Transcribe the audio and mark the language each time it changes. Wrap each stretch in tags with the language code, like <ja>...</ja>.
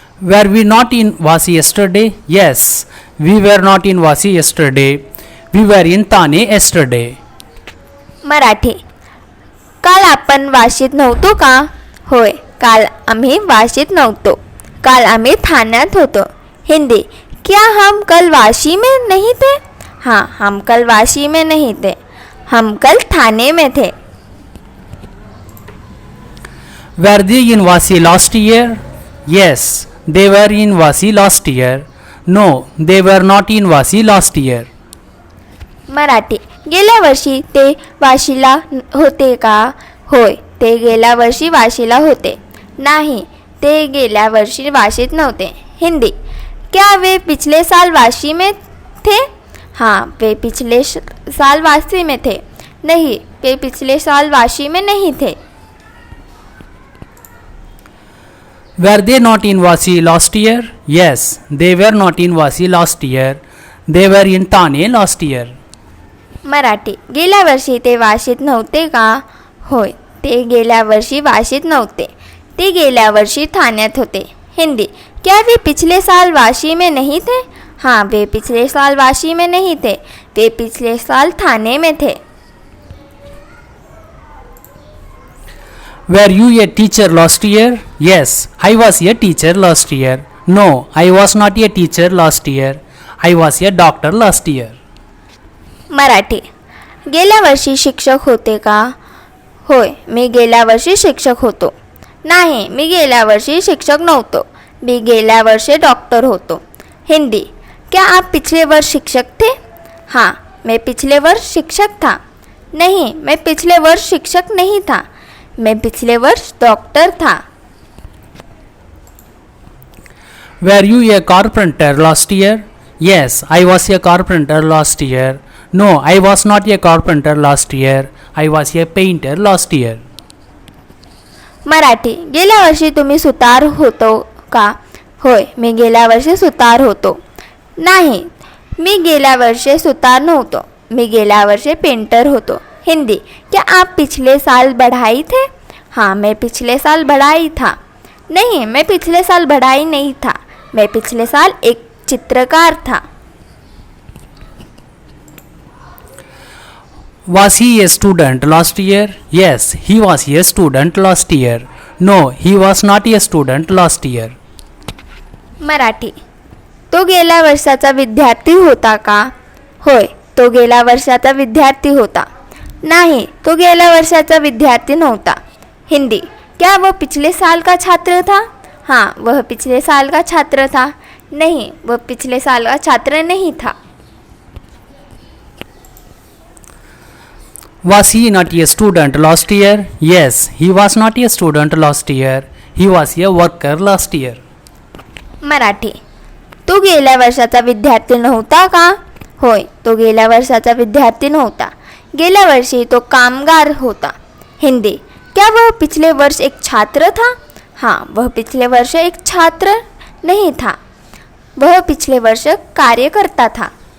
<en>Were we not in Vasi yesterday? Yes, we were not in Vasi yesterday. We were in Thane yesterday.</en> <mr>Marathi. काल आपण वाशीत नव्हतो का? होय, काल आम्ही वाशीत नव्हतो. काल आम्ही ठाण्यात होतो. हिंदी.</mr> <hi>क्या हम कल वाशी में नहीं थे? हाँ, हम कल वाशी में नहीं थे. हम कल थाने में थे.</hi> <en>Were they in Vasi last year? Yes, they were in Vasi last year. No, they were not in Vasi last year.</en> <mr>Marathi. गेल्या वर्षी ते वाशीला होते का? होय, ते गेल्या वर्षी वाशीला होते. नाही, ते गेल्या वर्षी वाशीत नव्हते. हिंदी.</mr> <hi>क्या वे पिछले साल वाशी में थे? हाँ, वे पिछले साल वाशी में थे. नहीं, वे पिछले साल वाशी में नहीं थे.</hi> <en>Were they not in Vasi last year? Yes, they were not in Vasi last year. They were in Thane last year.</en> <mr>Marathi. गेल्या वर्षी ते वाशीत नव्हते का? होय, ते गेल्या वर्षी वाशीत नव्हते. ते गेल्या वर्षी ठाण्यात होते. हिंदी.</mr> <hi>क्या वे पिछले साल वाशी में नहीं थे? हाँ, वे पिछले साल वाशी में नहीं थे. वे पिछले साल थाने में थे.</hi> <en>Were you a teacher last year? Yes, I was a teacher last year. No, I was not a teacher last year. I was a doctor last year.</en> <mr>Marathi. गेल्या वर्षी शिक्षक होते का? होय, मी गेल्या वर्षी शिक्षक होतो. नाही, मी गेल्या वर्षी शिक्षक नव्हतो. मी गेल्या वर्षी डॉक्टर होतो. हिंदी.</mr> <hi>क्या आप पिछले वर्ष शिक्षक थे? हाँ, मैं पिछले वर्ष शिक्षक था. नहीं, मैं पिछले वर्ष शिक्षक नहीं था. मैं पिछले वर्ष डॉक्टर था.</hi> <en>Were you a carpenter last year? Yes, I was a carpenter last year. No, I was not a carpenter last year. I was a painter last year.</en> <mr>Marathi. गेल्या वर्षी तुम्ही सुतार होतो का? होय, मी गेल्या वर्षी सुतार होतो. नाही, मी गेल्या वर्षी सुतार नव्हतो. मी गेल्या वर्षी पेंटर होतो. हिंदी.</mr> <hi>क्या आप पिछले साल बढ़ाई थे? हाँ, मैं पिछले साल बढ़ाई था. नहीं, मैं पिछले साल बढ़ाई नहीं था. मैं पिछले साल एक चित्रकार था.</hi> <en>Was he a student last year? Yes, he was a student last year. No, he was not a student last year.</en> <mr>Marathi. तो गेल्या वर्षाचा विद्यार्थी होता का? होय, तो गेल्या वर्षाचा विद्यार्थी होता. नहीं, तो गेल्या वर्षाचा विद्यार्थी नव्हता. हिंदी.</mr> <hi>क्या वह पिछले साल का छात्र था? हाँ, वह पिछले साल का छात्र था. नहीं, वह पिछले साल का छात्र नहीं था.</hi> <en>Was he not a student last year? Yes, he was not a student last year. He was a worker last year.</en> <mr>Marathi. तो गेल्या वर्षाचा विद्यार्थी नव्हता का? होय, तो गेल्या वर्षाचा विद्यार्थी नव्हता. गेल्या वर्षी तो कामगार होता. हिंदी.</mr> <hi>क्या वह पिछले वर्ष एक छात्र था? हाँ, वह पिछले वर्ष एक छात्र नहीं था. वह पिछले वर्ष कार्यकर्ता था.</hi>